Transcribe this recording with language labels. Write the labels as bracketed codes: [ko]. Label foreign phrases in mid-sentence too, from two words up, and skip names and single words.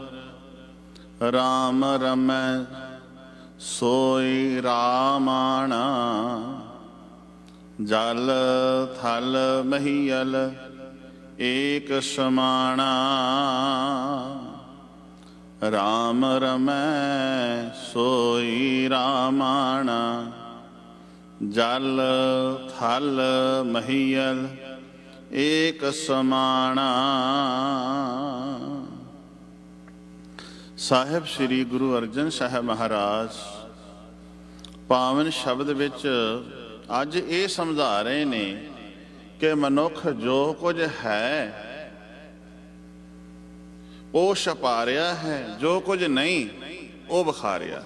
[bra] राम रमै सोई रामाणा जल थल महियल एक समाना। राम रमै सोई रामाणा जल थल महियल एक समाना। [pa] साहिब श्री गुरु अर्जन साहब महाराज ਪਾਵਨ ਸ਼ਬਦ ਵਿੱਚ ਅੱਜ ਇਹ ਸਮਝਾ ਰਹੇ ਨੇ ਕਿ ਮਨੁੱਖ ਜੋ ਕੁਝ ਹੈ ਉਹ ਛਪਾ ਰਿਹਾ ਹੈ, ਜੋ ਕੁਝ ਨਹੀਂ ਉਹ ਵਿਖਾ ਰਿਹਾ।